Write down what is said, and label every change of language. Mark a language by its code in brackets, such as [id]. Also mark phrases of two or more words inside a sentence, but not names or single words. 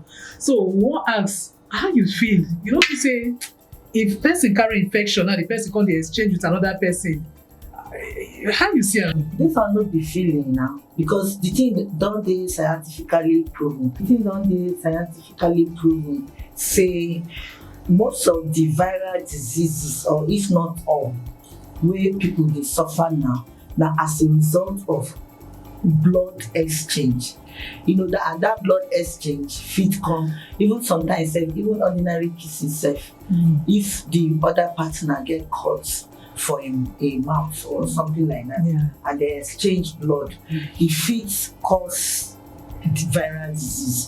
[pcm] So we wan ask, how you feel? You know, feel say if person carry infection now the person come dey exchange with another person, how you see am? Dis one no be feeling now, because the thing don dey scientifically proven. Say most of the viral diseases, or if not all, wey people dey suffer now, na as a result of blood exchange. You know that, and that blood exchange fit come even sometimes even ordinary kissing sef. If the other partner get cut for a mouth or something like that, and they exchange blood, e fit cause the viral disease.